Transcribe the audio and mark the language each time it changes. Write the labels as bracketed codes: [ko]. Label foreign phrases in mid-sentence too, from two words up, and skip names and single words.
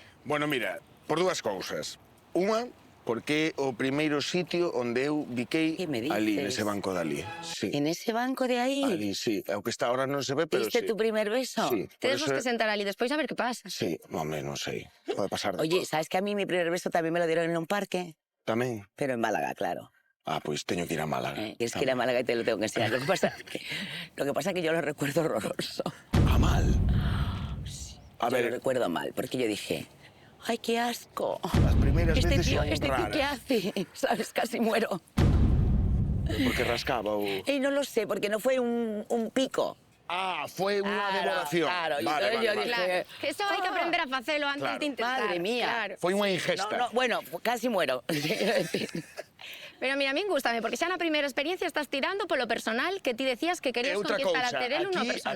[gl] Bueno, mira, por dúas cousas. Unha, porque é o primeiro sitio onde eu biquei [es] Que me [gl] ali, [es] dices? [gl] nese banco de ali. Sí. [es] ¿En ese banco de ahí? [gl] Ali, sí. O que está ahora non se ve, pero [es] ¿Diste [gl] sí. [es] tu primer beso? Sí. por [gl] Tedes vos [es] eso- [gl] que sentar ali despois a ver que pasa. Sí, home, non sei. Pode pasar de [es] Oye, [gl] todo. [es] ¿sabes que a mí mi primer beso también me lo dieron en un parque? [gl] Tamén. [es] Pero en Málaga, claro. [gl] Ah, pois teño que ir a Málaga. [es] Tienes que ir a Málaga y te lo tengo que enseñar. Lo que pasa es que yo lo recuerdo horroroso. [gl] Ah, mal. A [es] Yo lo [gl] ver, [es] recuerdo mal, porque yo dije, ¡ay, qué asco! las primeras Este veces tío, son raras. ¿qué hace? ¿Sabes? Casi muero. [gl] Porque rascaba o... [es] No lo sé, porque no fue un pico. [gl] Ah, foi unha [es] Claro, [gl] devoración. [es] claro, y Vale, entonces vale, yo vale. dije, [gl] Claro, que eso hai que aprender a facelo antes [es] Claro. [gl] de intentar. [es] Madre mía. Claro. [gl] Foi unha ingesta. [es] No, bueno, casi muero. [gl] Pero mira, a min gústame, porque xa na primeira experiencia estás tirando polo personal que ti decías que E querías outra conquistar a cousa, Terelu no personal.